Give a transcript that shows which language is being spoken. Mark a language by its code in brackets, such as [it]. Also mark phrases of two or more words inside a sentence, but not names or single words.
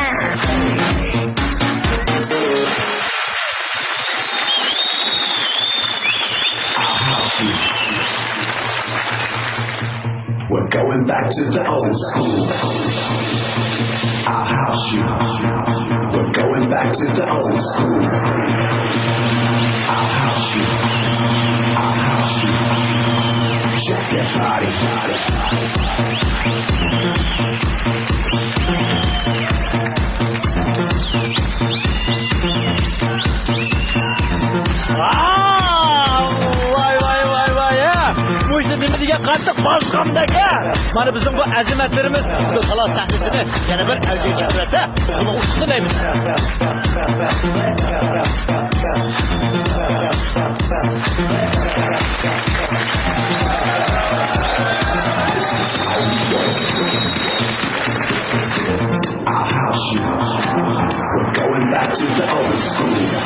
[en] We're going back to the old school. I'll house you. We're going back to the old school. I'll house you. I'll house you. Check your body. [uz] Qattiq bosqamdagi mana bizning bu azimatlarimiz bu talon sahnasini yana bir avjiga chiqaradi. Buni ustilaymiz. [en] I'll house you. We're going back to the old school.